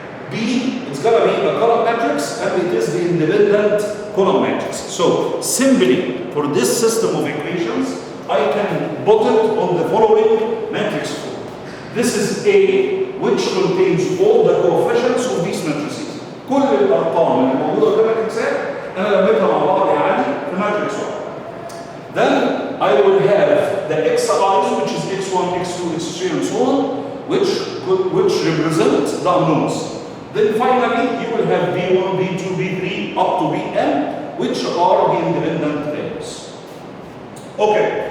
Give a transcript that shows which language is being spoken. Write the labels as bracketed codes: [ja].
[en] B, it's going to be the column matrix, and it is the independent column matrix. So, simply, for this system of equations, I can put it on the following matrix form. This is A, which contains all the coefficients of these matrices. [ar] كل الأرقام اللي موجودة قدام الإنسان أنا لميتها مع بعض يعني في ماتريكس واحد. [en] Then I will have the xi's, which is x1, x2, x3, and so on, which represent the unknowns. Then finally, you will have b1, b2, b3, up to bn, which are the independent variables. Okay.